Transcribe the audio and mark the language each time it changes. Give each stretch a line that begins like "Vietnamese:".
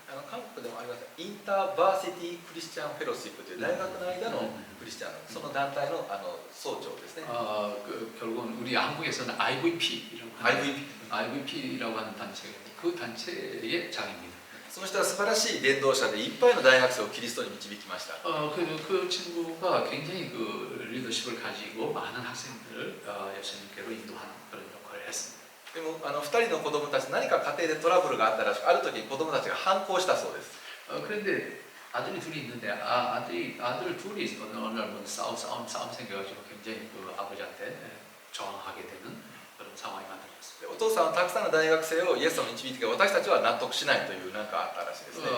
Japanese: 韓国でもありますインターバーシティクリスチャンフェローシップという大学の間のクリスチャンのその団体の総長ですね。
Korean: 결국은 우리 한국에서는 IVP라고 하는 IVP IVP라고 하는 단체가 있는데 그 단체의 장입니다.
Japanese: その人は素晴らしい伝道者でいっぱいの大学生をキリストに導きました。
Korean: 그 친구가 굉장히 그 리더십을 가지고 많은 학생들을 예수님께로 인도하는 그런 역할을 했습니다.
Japanese: でも2人の子供たち何か家庭でトラブルがあったらしくある時に子供たちが反抗したそうです。
Korean: 그런데 아들이 둘이 있는데 아들 둘이 어느 날 싸움 생겨가지고 굉장히 그 아버지한테 저항하게 되는 그런 상황이 만들어졌습니다.
Japanese: でお父さんはたくさんの大学生をイエス様に導いて私たちは納得しないというなんかあったらしいですね。